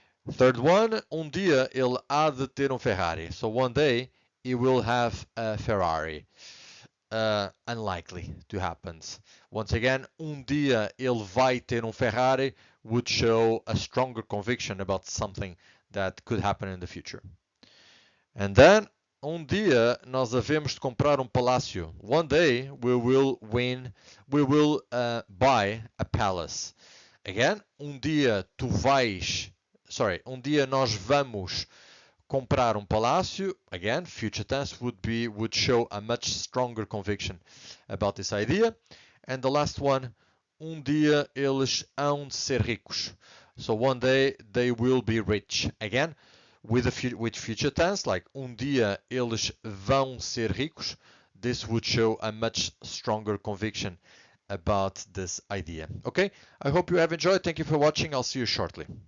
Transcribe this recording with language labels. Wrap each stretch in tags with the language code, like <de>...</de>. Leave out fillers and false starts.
<pt>Third one, dia ele há de ter Ferrari.</pt> <en>So one day he will have a Ferrari. Unlikely to happen. Once again, dia ele vai ter Ferrari would show a stronger conviction about something that could happen in the future.</en> <pt>And then, dia nós havemos de comprar palácio.</pt> <en>One day we will buy a palace.</en> <pt>Again, dia tu vais, dia nós vamos comprar palácio.</pt> <en>Again, future tense would show a much stronger conviction about this idea.</en> <pt>And the last one, dia eles hão de ser ricos.</pt> <en>So one day they will be rich. Again, with future tense, like dia eles vão ser ricos, this would show a much stronger conviction about this idea. Okay, I hope you have enjoyed. Thank you for watching. I'll see you shortly.</en>